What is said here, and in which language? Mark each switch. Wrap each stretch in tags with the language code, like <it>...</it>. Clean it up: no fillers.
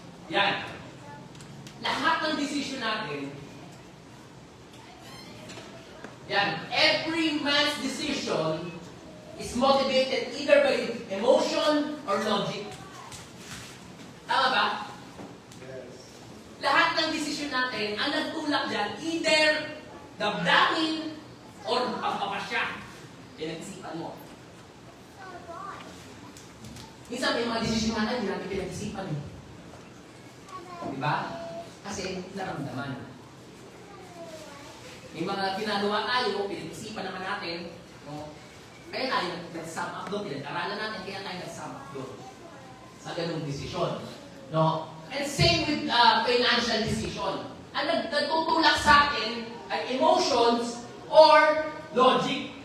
<tl>Yan. Lahat ng decision natin, yan,</tl> <en>every man's decision is motivated either by emotion or logic.</en> <tl>Tama ba? Yes. Lahat ng decision natin, ang nagtulak dyan, either damdamin or pagpapasya. Pinag-isipan mo. Minsan may mga decision natin, hindi natin pinag-isipan eh. Diba? Kasi naramdaman. May mga ginagawa tayo, pinag-isipan naman natin, no? Kaya tayo nag-sum up doon, pinag-aralan natin, kaya tayo nag-sum up doon sa ganung desisyon. No?</tl> <en>And same with financial decision.</en> <tl>Ang nagtutulak sa atin ay emotions or logic.</tl>